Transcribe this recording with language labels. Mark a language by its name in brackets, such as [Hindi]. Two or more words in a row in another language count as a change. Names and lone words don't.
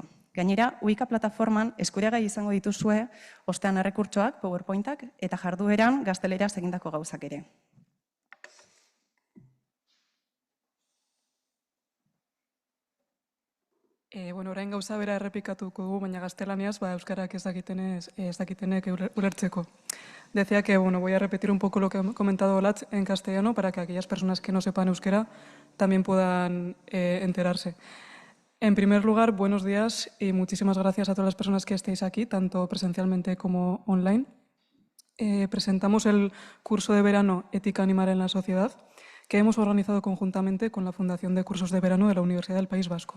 [Basque] Gainera, Uika plataforman eskuragai izango dituzue ostean errekurtsoak, PowerPointak eta jardueran gazteleraz egindako gauzak ere. Orain gauza bera errepikatuko dugu, baina gaztelaniaz, euskarak ez dakitenek ulertzeko. [Spanish] Decía que voy a repetir un poco lo que ha comentado Olatz en castellano para que aquellas personas que no sepan euskera también puedan enterarse. En primer lugar, buenos días y muchísimas gracias a todas las personas que estéis aquí, tanto presencialmente como online. Presentamos el curso de verano Ética Animal en la Sociedad, que hemos organizado conjuntamente con la Fundación de Cursos de Verano de la Universidad del País Vasco.